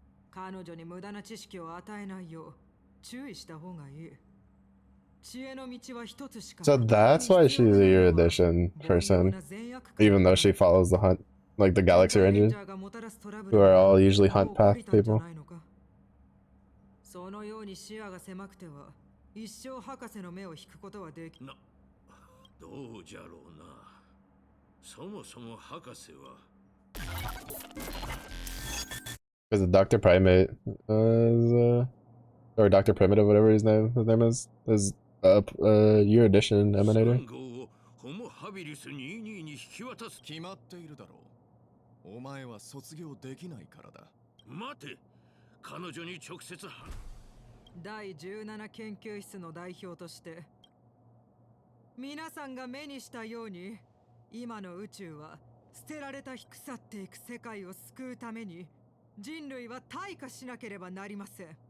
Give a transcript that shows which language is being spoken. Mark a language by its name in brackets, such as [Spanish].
[Japanese] 彼女に無駄な知識を与えないよう注意した方がいい。知恵の道は一つしか [English] So that's why she's a Erudition person, even though she follows the hunt, like the Galaxy Rangers, who are all usually hunt path people. [Japanese] そのように視野が狭くては一生博士の目を引くことはできない。どうじゃろうな。そもそも博士は [English] Because the Dr. Primate or Dr. Primitive, whatever his name is Erudition Emanator. [Japanese] ホモハビリス22に引き渡す。決まっているだろう。お前は卒業できないからだ。待て、彼女に直接第17研究室の代表として皆さんが目にしたように今の宇宙は捨てられた腐っていく世界を救うために人類は退化しなければなりません。